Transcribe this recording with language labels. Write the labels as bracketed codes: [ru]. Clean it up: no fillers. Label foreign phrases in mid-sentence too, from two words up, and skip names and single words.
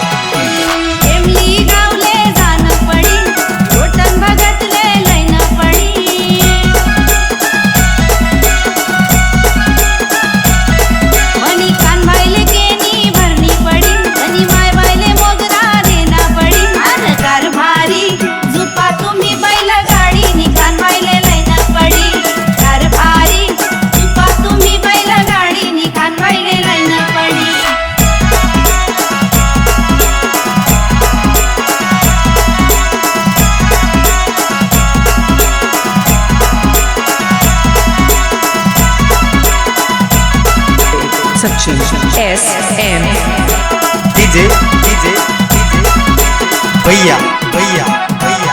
[ahr] एमली गावले जान पडी रोटन भगतले लैन पडी मनी कान बायले केनी भरनी पडी मनी माय बायले मोगरा देना पडी अन कारभारी झुपा तुम्ही बैल गाडी नि कान बायले लैन पडी कारभारी झुपा तुम्ही बैल गाडी नि कान बायले लैन पडी सचिन SM [hi] डीजे डीजे भैया भैया भैया